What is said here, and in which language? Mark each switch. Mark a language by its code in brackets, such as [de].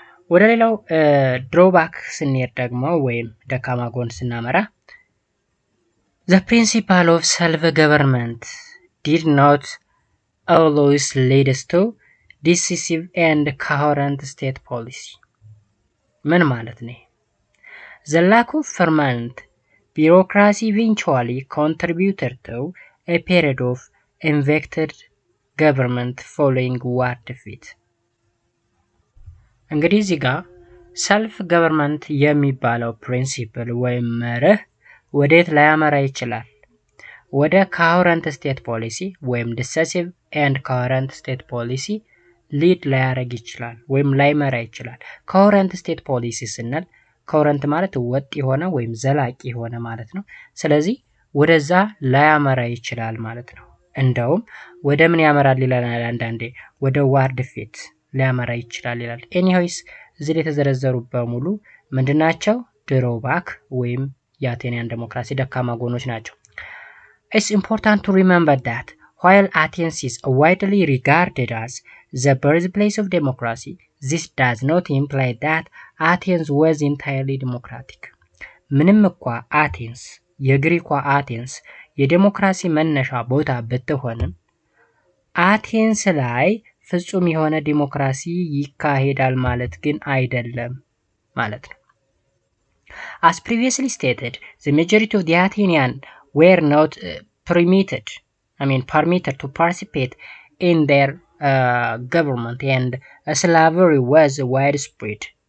[am] ወደ ሌላው ድሮባክ ስንሄድ ደግሞ ወይም ደካማ ጎን ስናመራ [en] The principle of self-government did not always lead to decisive and coherent state policy. [am] ምን ማለት ነው? [en] The lack of permanent bureaucracy eventually contributed to a period of ineffective government following war defeat. [am] እንግዲህ እዚህ ጋር ሰልፍ ገቨርንመንት የሚባለው ፕሪንሲፕል ወይም መርህ ወዴት ላያመራ ይችላል? ወደ ኮሄረንት ስቴት ፖሊሲ ወይም ዲሰሲቭ ኤንድ ኮሄረንት ስቴት ፖሊሲ ሊድ ላያረግ ይችላል ወይም ላይመራ ይችላል። ኮሄረንት ስቴት ፖሊሲ ስንል ኮሄረንት ማለት ወጥ የሆነ ወይም ዘላቂ የሆነ ማለት ነው። ስለዚህ ወደዛ ላያመራ ይችላል ማለት ነው። እንደውም ወደ ምን ያመራል ይላል አንዳንዴ ወደ ዋር ዲፌት ሊያመራ ይችላል ይላል። ኤኒዌይስ እዚህ ላይ የተዘረዘሩ በሙሉ ምንድናቸው? ድሮባክ ወይም የአቴኒያን ዴሞክራሲ ደካማ ጎኖች ናቸው። [en] It's important to remember that while Athens is widely regarded as the birthplace of democracy, this does not imply that Athens was entirely democratic. [am] ምንም እንኳ አቴንስ የግሪኳ አቴንስ የዴሞክራሲ መነሻ ቦታ ብትሆንም አቴንስ ላይ ፍጹም የሆነ ዲሞክራሲ ይካሄዳል ማለት ግን አይደለም ማለት ነው። [en] As previously stated, the majority of the Athenians were not permitted to participate in their government and slavery was widespread.